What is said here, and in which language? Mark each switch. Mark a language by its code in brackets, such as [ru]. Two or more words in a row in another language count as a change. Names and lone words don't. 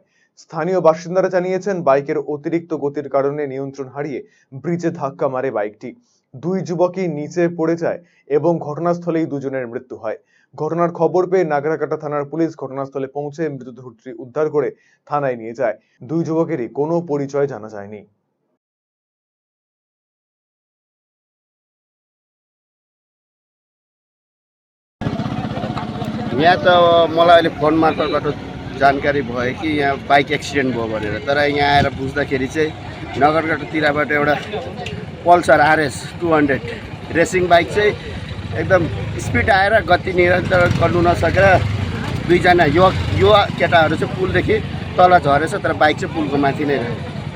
[bn] স্থানীয় বাসিন্দারা জানিয়েছেন, বাইকের অতিরিক্ত গতির কারণে নিয়ন্ত্রণ হারিয়ে ব্রিজে ধাক্কা মারে বাইকটি। দুই যুবকই নিচে পড়ে যায় এবং ঘটনাস্থলেই দুজনের মৃত্যু হয়। ঘটনার খবর পেয়ে নাগরাকাটা থানার পুলিশ ঘটনাস্থলে পৌঁছে মৃতদেহটি উদ্ধার করে থানায় নিয়ে যায়। দুই যুবকেরই কোনো পরিচয় জানা যায়নি। [ne] यहाँ त मलाई अहिले फोन मार्फतबाट जानकारी भयो कि यहाँ [en] bike accident [ne] भयो भनेर। तर यहाँ आएर बुझ्दाखेरि चाहिँ नगरकटातिरबाट एउटा पल्सर RS 200 [en] racing bike [ne] चाहिँ एकदम स्पिड आएर गति निरन्तर गर्नु नसकेर दुईजना युवा केटाहरू चाहिँ पुलदेखि तल झरेछ, तर बाइक चाहिँ पुलको माथि नै रह्यो।